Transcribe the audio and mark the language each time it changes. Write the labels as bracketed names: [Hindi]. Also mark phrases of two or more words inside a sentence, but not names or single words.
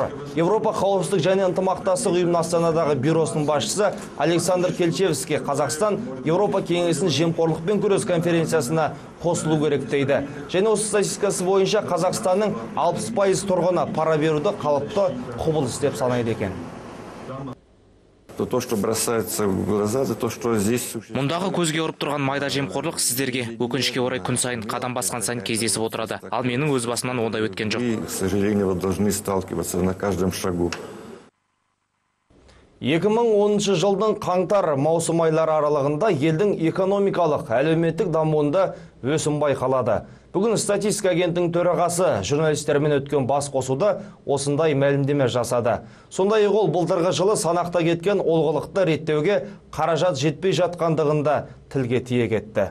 [Kazakh] Европа қауіпсіздік және ынтымақтастық ұйымының Астанадағы бюросының басшысы Александр Келчевский Қазақстан Европа кеңесінің жемқорлықпен күрес конференциясына қосылу керек дейді. Және осы статистикасы бойынша Қазақстанның 60% тұрғыны пара беруді қалыпты құбылыс деп санайды екен. [Russian] То, что бросается в глаза, это то, что здесь существует. [Kazakh] Мұндағы көзге ұрып тұрған майда жемқорлық сіздерге өкінішке орай күн сайын қадам басқан сайын кездесіп отырады. Ал менің өз басымнан ондай өткен жоқ. [Russian] И, к сожалению, вы должны сталкиваться на каждом шагу. [Kazakh] 2010 жылдың қаңтар-маусым айлары аралығында елдің экономикалық, әлеуметтік дамуында өсім байқалады. Бүгін статистика агенттігінің төрағасы журналистермен өткен бас қосуда осындай мәлімдеме жасады. Сондай-ақ ол былтырғы жылы санақта кеткен олқылықты реттеуге қаражат жетпей жатқандығында тілге тиек етті.